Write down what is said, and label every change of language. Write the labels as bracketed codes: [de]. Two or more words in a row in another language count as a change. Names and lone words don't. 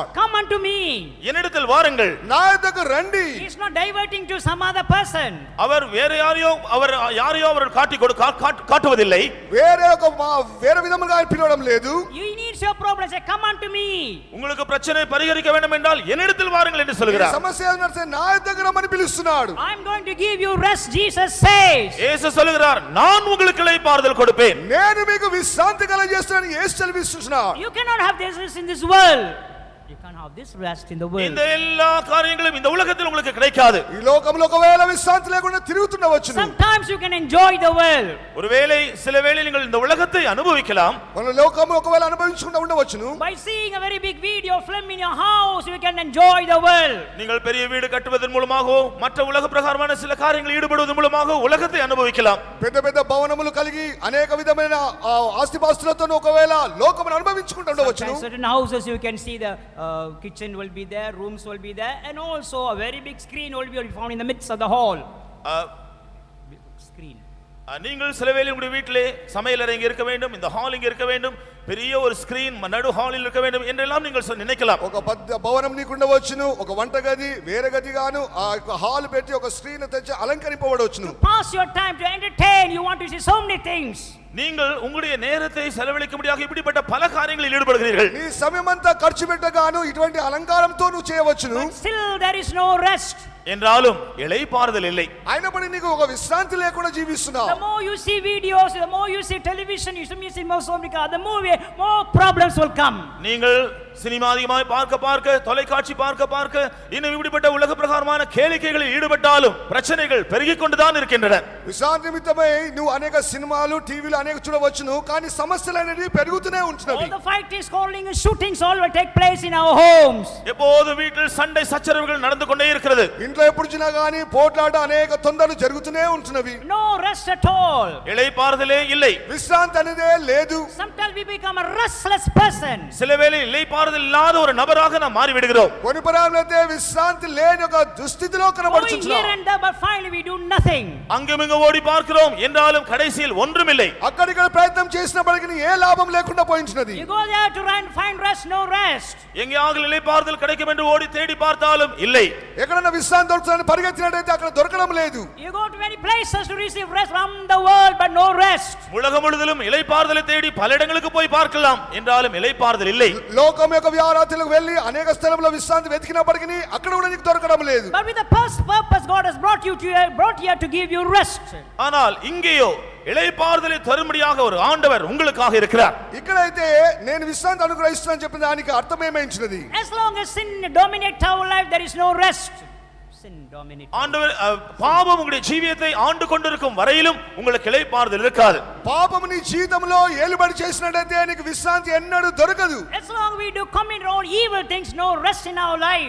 [en] Come unto me. [ta] என்னிடத்தில் வாருங்கள். [te] నా యొద్దకు రండి. [en] He is not diverting to some other person. [ta] அவர் வேற யாரையோ அவர் காட்டுவதில்லை. [te] వేరే విధముగా ఆయన పిలవడం లేదు. [en] You need your problem, say come unto me. [ta] உங்களுக்கு பிரச்சனை பரிகரிக்க வேண்டும் என்றால் என்னிடத்தில் வாருங்கள் என்று சொல்கிறார். [te] సమస్య ఏంటంటే నా యొద్దకు రమ్మని పిలుస్తున్నాడు. [en] I am going to give you rest, Jesus says. [ta] இயேசு சொல்கிறார், நான் உங்களுக்கு இளைப்பாறுதல் கொடுப்பேன். [te] నేను మీకు విశ్రాంతి కలుగజేస్తానని యేసు సెలవిస్తున్నాడు. [en] You cannot have this in this world. You can't have this rest in the world. [ta] இந்த எல்லா காரியங்களும் இந்த உலகத்தில் உங்களுக்கு கிடைக்காது. [te] ఈ లోకంలో ఒకవేళ విశ్రాంతి లేకుండా తిరుగుతుండవచ్చు. [en] Sometimes you can enjoy the world. [ta] ஒருவேளை சில வேளை நீங்கள் இந்த உலகத்தை அனுபவிக்கலாம். [te] మన లోకంలో ఒకవేళ అనుభవించకుండా ఉండవచ్చును. [en] By seeing a very big video film in your house, you can enjoy the world. [ta] நீங்கள் பெரிய வீடு கட்டுவதன் மூலமாகவோ மற்ற உலக பிரகாரமான சில காரியங்களில் ஈடுபடுவதன் மூலமாக உலகத்தை அனுபவிக்கலாம். [te] పెద్ద పెద్ద భవనములు కలిగి అనేక విధమైన ఆస్తిపాస్తులతో ఒకవేళ లోకమును అనుభవించుకుంటూ ఉండవచ్చును. [en] In certain houses you can see the kitchen will be there, rooms will be there, and also a very big screen will be found in the midst of the hall. Screen. [ta] நீங்கள் சில வேளை உங்களுடைய வீட்டிலே சமையலறை இங்க இருக்க வேண்டும், இந்த ஹால் இங்க இருக்க வேண்டும், பெரிய ஒரு ஸ்கிரீன் நடு ஹாலில் இருக்க வேண்டும் என்றெல்லாம் நீங்கள் நினைக்கலாம். [te] ఒక భవనం నీకు ఉండవచ్చును, ఒక వంటగది వేరే గదిగాను ఆ హాల్ పెట్టి ఒక స్క్రీన్ తెచ్చి అలంకరింపబడవచ్చును. [en] Pass your time to entertain, you want to see so many things. [ta] நீங்கள் உங்களுடைய நேரத்தை செலவழிக்கும்படியாக இப்படிப்பட்ட பல காரியங்களில் ஈடுபடுகிறீர்கள். [te] నీ సమయమంతా ఖర్చు పెట్టగాను ఇటువంటి అలంకారంతో నువ్వు చేయవచ్చును. [en] Still there is no rest. [ta] என்றாலும் இளைப்பாறுதல் இல்லை. [te] అయినప్పటికీ నీకు ఒక విశ్రాంతి లేకుండా జీవిస్తున్నావు. [en] The more you see videos, the more you see television, you see more problems will come. [ta] நீங்கள் சினிமா அதிகமாக பார்க்க தொலைக்காட்சி பார்க்க இன்னும் இப்படிப்பட்ட உலக பிரகாரமான கேளிக்கைகளில் ஈடுபட்டாலும் பிரச்சனைகள் பெருகிக் கொண்டுதான் இருக்கின்றன. [te] విశ్రాంతి నిమిత్తమై నువ్వు అనేక సినిమాలు టీవీలు అనేక చూడవచ్చును, కానీ సమస్యలు అనేవి పెరుగుతూనే ఉంటున్నవి. [en] All the fighting, calling and shootings all will take place in our homes. [ta] எப்போது வீட்டில் சண்டை சச்சரவுகள் நடந்து கொண்டே இருக்கிறது. [te] ఇంట్లో ఎప్పుడు చూసినా గానీ పోట్లాట అనేక తొందరలు జరుగుతూనే ఉంటున్నవి. [en] No rest at all. [ta] இளைப்பாறுதலே இல்லை. [te] విశ్రాంతి అనేదే లేదు. [en] Sometimes we become a restless person. [ta] சில வேளை இளைப்பாறுதல் இல்லாத ஒரு நபராக நாம் மாறி விடுகிறோம். [te] కొన్ని పరాలైతే విశ్రాంతి లేని ఒక దుస్థితిలో [en] Going [te] కనబడుచున్నాం. [en] here and there, but finally we do nothing. [ta] அங்குமிங்கு ஓடி பார்க்கிறோம் என்றாலும் கடைசியில் ஒன்றுமில்லை. [te] అక్కడికి ప్రయత్నం చేసినప్పటికీ ఏ లాభం లేకుండా పోయించినది. [en] You go there to find rest, no rest. [ta] எங்கேயாவது இளைப்பாறுதல் கிடைக்கும் என்று ஓடி தேடி பார்த்தாலும் இல்லை. [te] ఎక్కడన్నా విశ్రాంతి దొరుకుతుందని పరిగెత్తినట్టయితే అక్కడ దొరకడం లేదు. [en] You go to many places to receive rest from the world, but no rest. [ta] உலகம் முழுவதிலும் இளைப்பாறுதலை தேடி பல இடங்களுக்கு போய் பார்க்கலாம் என்றாலும் இளைப்பாறுதல் இல்லை. [te] లోకం యొక్క వ్యారాతులకు వెళ్ళి అనేక స్థలంలో విశ్రాంతి వెతికినప్పటికీ అక్కడ కూడా నీకు దొరకడం లేదు. [en] But with the purpose God has brought here to give you rest. [ta] ஆனால் இங்கேயோ இளைப்பாறுதலை தரும்படியாக ஒரு ஆண்டவர் உங்களுக்காக இருக்கிறார். [te] ఇక్కడైతే నేను విశ్రాంతి అనుగ్రహిస్తున్నాను చెప్పిన దానికి అర్థం ఏమైంచినది? [en] As long as sin dominates our life, there is no rest. Sin dominates. [ta] ஆண்டவர் பாவம் உங்களுடைய ஜீவியத்தை ஆண்டு கொண்டிருக்கும் வரையிலும் உங்களுக்கு இளைப்பாறுதல் இருக்காது. [te] పాపము నీ జీవితంలో ఏలుబడి చేసినట్టయితే నీకు విశ్రాంతి ఎన్నడూ దొరకదు. [en] As long as we do commit all evil things, no rest in our life.